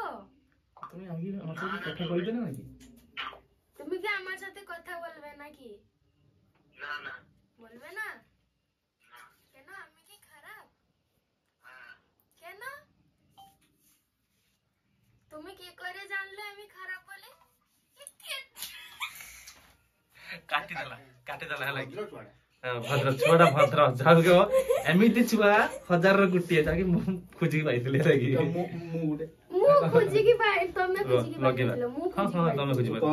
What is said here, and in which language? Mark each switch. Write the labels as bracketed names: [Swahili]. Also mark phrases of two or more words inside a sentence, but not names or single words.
[Bangla] তুমি আগে আমার সাথে কথা বলবে না নাকি? তুমি কি আমার সাথে কথা বলবে নাকি? না বলবে না? কেন, আমি কি খারাপ? কেন? তুমি কি করে জানলে আমি খারাপ বলে? [Odia] କାଟିଦେଲା ହେଲା କି? ଭଦ୍ର ଛୁଆଟା ଭଦ୍ର ଯାହାକୁ ଏମିତି ଛୁଆ ହଜାରର ଗୋଟିଏ ଯାହାକି ମୁଁ ଖୋଜିକି ପାଇଥିଲି ହେଲା କି? ମୁଁ ଖୋଜିକି ପାଇ, ତମେ ଖୋଜିକି ଲଗେଇବା। ପାଇଥିଲ, ମୁଁ ହଁ ଖୋଜିକି ହଁ ତମେ ଖୋଜି ପାଇଲ।